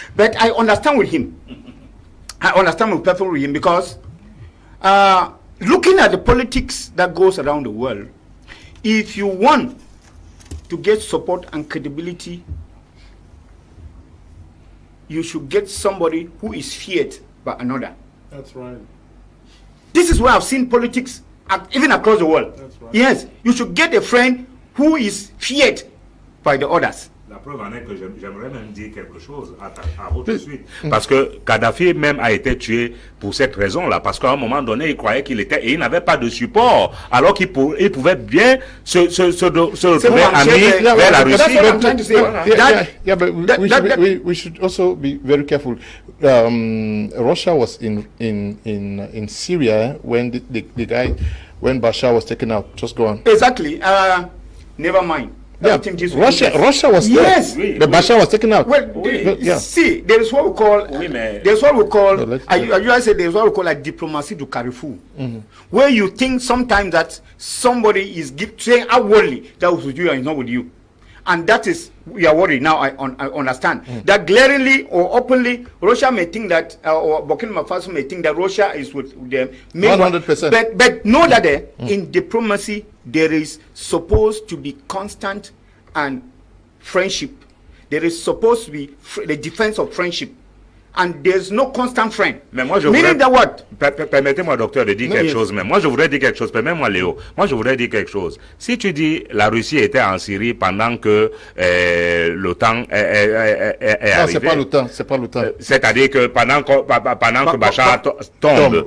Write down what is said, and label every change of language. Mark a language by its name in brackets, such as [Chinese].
[English] But I understand with him. I understand with people with him because looking at the politics that goes around the world, if you want to get support and credibility, you should get somebody who is feared by another. That's right. This is where I've seen politics even across the world. That's right. Yes, you should get a friend who is feared by the others. [French] La preuve en est que j'aimerais même dire quelque chose à votre suite. Parce que Kadhafi même a été tué pour cette raison-là. Parce qu'à un moment donné, il croyait qu'il était... Et il n'avait pas de support. Alors qu'il pouvait bien se retrouver ami vers la Russie. [English] Yeah, but we should also be very careful. Russia was in Syria when the guy, when Bashar was taken out. Just go on. Exactly. Never mind. Yeah, Russia was yes, there. But Bashar was taken out. Well, see, there is what we call. There's what we call. I say there's what we call like diplomacy to Carrefour, where you think sometimes that somebody is saying outwardly that was with you and not with you, and that is we are worried now. I understand that glaringly or openly, Russia may think that, or Burkina Faso may think that Russia is with them. 100%. But know that in diplomacy there is supposed to be constant and friendship. There is supposed to be the defense of friendship. And there's no constant friend. [French] Mais moi, je [English] meaning that what? [French] Permettez-moi, docteur, de dire quelque chose. Mais moi, je voudrais dire quelque chose. Permettez-moi, Léo. Moi, je voudrais dire quelque chose. Si tu dis la Russie était en Syrie pendant que l'OTAN est arrivé. C'est pas l'OTAN. C'est-à-dire que pendant que Bachar tombe.